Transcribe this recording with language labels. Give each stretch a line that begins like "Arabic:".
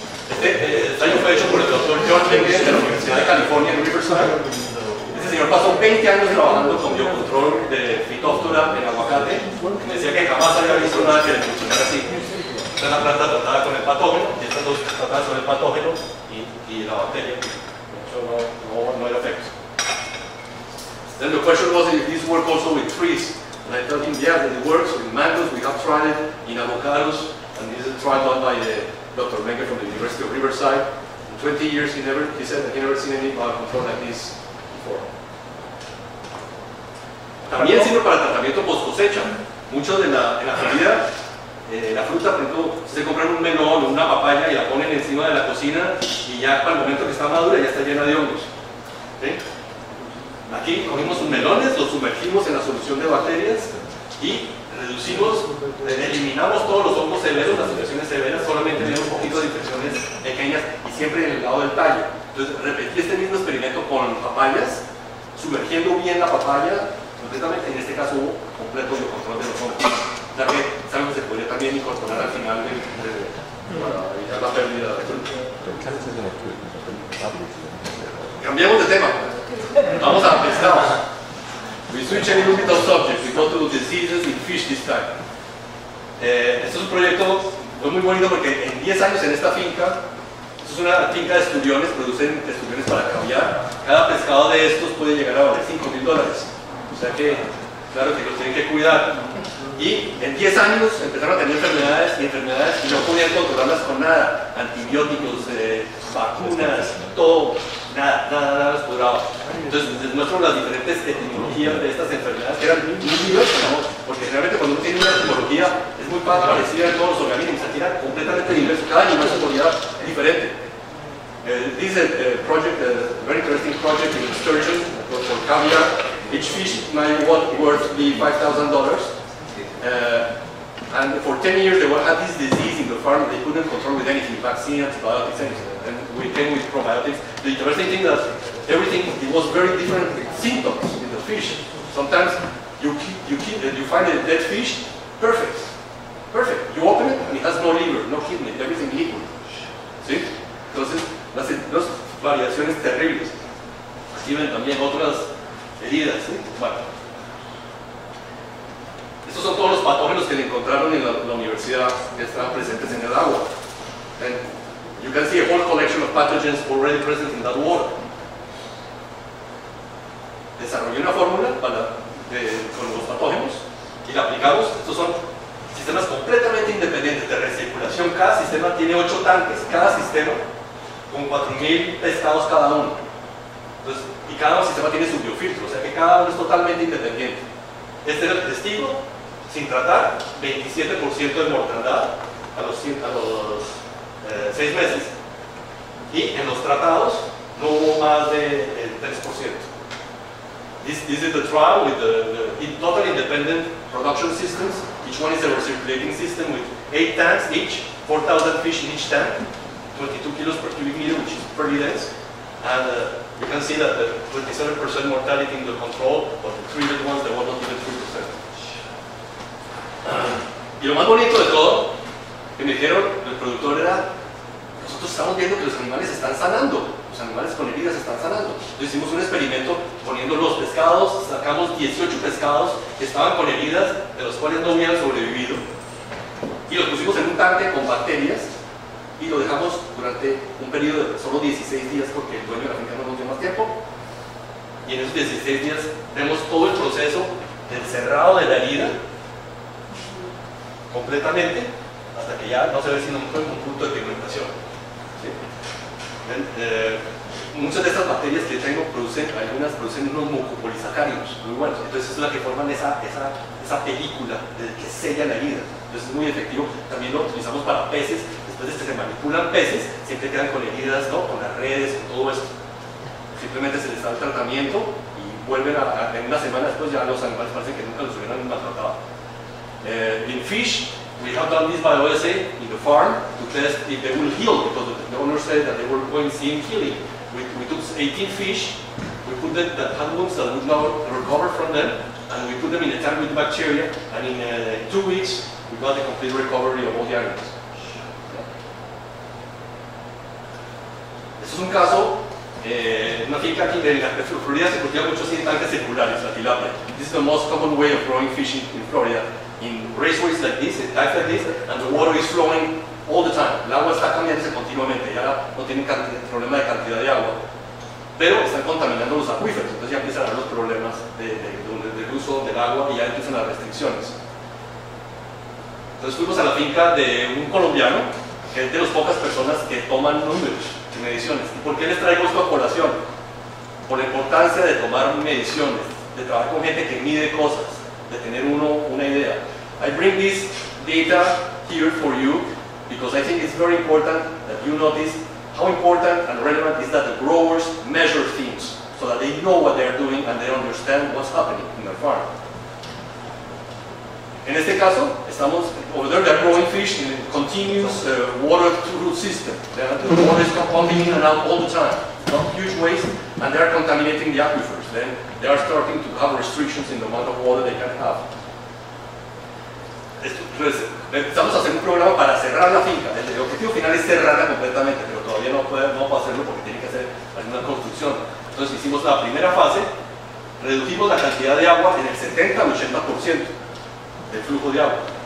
Spanish: Este ensayo fue hecho por el doctor John Mengen de la Universidad de California en Riverside. Este señor pasó 20 años trabajando con biocontrol de Phytophthora en aguacate. Me decía que jamás había visto nada que le funcionara así. Esta es la planta tratada con el patógeno, y estas dos tratadas con el patógeno y la bacteria. De hecho, no hay efectos.
English: Then the question was if this worked also with trees. And I told him, yeah, that it works with mangoes. We have tried it in avocados, and this is a trial done by Dr. Mengen from the University of Riverside. In 20 years, he said that he never seen any biocontrol like this before.
Spanish: También sirve para el tratamiento post cosecha. Mucho en la Florida, la fruta, por ejemplo, se compran un melón o una papaya y la ponen encima de la cocina y ya para el momento que está madura ya está llena de hongos. ¿Sí? Aquí cogimos sus melones, los sumergimos en la solución de bacterias y reducimos, eliminamos todos los hongos severos, las infecciones severas, solamente vienen un poquito de infecciones pequeñas y siempre en el lado del tallo. Entonces repetí este mismo experimento con papayas, sumergiendo bien la papaya completamente, en este caso hubo completo biocontrol de los hongos. O sea que es algo que se podría también incorporar al final para evitar la pérdida de fruta. Cambiamos de tema. Vamos a pescados.
English: We switch a little bit of subject. We go to diseases in fish this time.
Spanish: Este es un proyecto muy bonito porque en 10 años en esta finca, esto es una finca de esturiones, producen esturiones para caviar. Cada pescado de estos puede llegar a valer $5,000. O sea que, claro que los tienen que cuidar. Y en 10 años empezaron a tener enfermedades y no podían controlarlas con nada. Antibióticos, vacunas, todo. nada les duraba. Entonces les muestro las diferentes etimologías de estas enfermedades que eran muy diversas, ¿no? Porque realmente cuando uno tiene una etimología es muy parecida en todos los organismos, aquí era completamente diverso, cada animal se moría diferente.
English: This is a project, a very interesting project in sturgeon for caviar. Each fish might worth be $5,000. And for 10 years they had this disease in the farm they couldn't control with anything, vaccine, antibiotics, anything. And we came with probiotics. The interesting thing that everything, it was very different symptoms in the fish. Sometimes you find a dead fish, perfect. You open it and it has no liver, no kidney, everything liquid.
Spanish: ¿Sí? Entonces, las variaciones terribles. Aquí ven también otras heridas. ¿Sí? Bueno. Estos son todos los patógenos que le encontraron en la universidad que estaban presentes en el agua.
English: And you can see a whole collection of pathogens already present in that water.
Spanish: Desarrollé una fórmula con los patógenos y la aplicamos. Estos son sistemas completamente independientes de recirculación. Cada sistema tiene 8 tanques, cada sistema con 4.000 pescados cada uno. Entonces, y cada sistema tiene su biofiltro, o sea que cada uno es totalmente independiente. Este era el testigo, sin tratar, 27% de mortandad a los 6 meses. Y en los tratados no hubo más del 3%.
English: This is the trial with the total independent production systems. Each one is a recirculating system with 8 tanks each, 4,000 fish in each tank, 22 kilos per cubic meter, which is pretty dense. And you can see that the 27% mortality in the control, but the treated ones, there was not even 3%.
Spanish: Y lo más bonito de todo, que me dijeron el productor era, nosotros estamos viendo que los animales están sanando, los animales con heridas están sanando. Entonces hicimos un experimento poniendo los pescados, sacamos 18 pescados que estaban con heridas, de los cuales no habían sobrevivido, y los pusimos en un tanque con bacterias, y lo dejamos durante un periodo de solo 16 días, porque el dueño de la finca no nos dio más tiempo, y en esos 16 días vemos todo el proceso del cerrado de la herida, completamente, hasta que ya no se ve sino un punto de pigmentación. ¿Sí? Muchas de estas bacterias que tengo algunas producen unos mucopolisacáridos muy buenos, entonces es la que forman esa película que sella la herida. Entonces es muy efectivo. También lo utilizamos para peces. Después de que se manipulan peces, siempre quedan con heridas, ¿no? Con las redes, con todo esto. Simplemente se les da el tratamiento y vuelven en una semana después ya los animales parecen que nunca los hubieran maltratado.
English: In fish, we have done this bioassay in the farm to test if they will heal, because the owner said that they were going to see healing. We took 18 fish, we put them that had wounds that would not recover from them, and we put them in a tank with bacteria, and in 2 weeks we got the complete recovery of all the animals.
Spanish: Este es un caso, una finca aquí en la Florida se cultiva mucho así en tanques circulares, la tilapia.
English: This is the most common way of growing fish in Florida. In raceways like this, in types like this, and the water is flowing all the time.
Spanish: El agua está cambiándose continuamente, ya no tienen problema de cantidad de agua, pero están contaminando los acuíferos, entonces ya empiezan a haber los problemas del uso del agua y ya empiezan las restricciones. Entonces fuimos a la finca de un colombiano, que es de las pocas personas que toman números de mediciones. ¿Y por qué les traigo esto a colación? Por la importancia de tomar mediciones, de trabajar con gente que mide cosas, de tener una idea.
English: I bring this data here for you because I think it's very important that you notice how important and relevant is that the growers measure things so that they know what they're doing and they understand what's happening in their farm.
Spanish: En este caso, estamos
English: over there, they're growing fish in a continuous water route system. The water is pumping in and out all the time, not huge waste, and they're contaminating the aquifers. Then they are starting to have restrictions in the amount of water they can have.
Spanish: Entonces, empezamos a hacer un programa para cerrar la finca. El objetivo final es cerrarla completamente, pero todavía no puedo hacerlo porque tiene que hacer alguna construcción. Entonces hicimos la primera fase, redujimos la cantidad de agua en el 70 al 80% del flujo de agua.